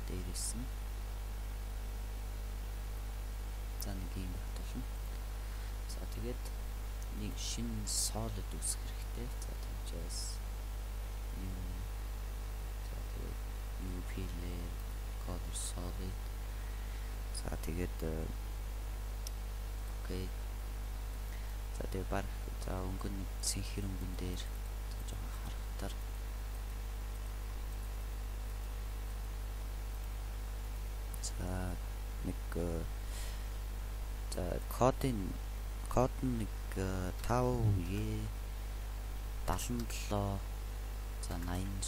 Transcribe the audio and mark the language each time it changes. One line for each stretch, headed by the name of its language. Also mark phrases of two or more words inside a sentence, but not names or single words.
Mongolian: хийсэн. За нэг юм батална. За тэгээд нэг шинэ solid үүсгэх хэрэгтэй. За тэгжээс за тэгээд
English: new layer color solid.
Mongolian: За тэгээд окей. За тэгээд баг за өнгөн цэнхэр өнгөн дээр жоохон харахтар за нэг за код нь нэг 5E 77 за 86.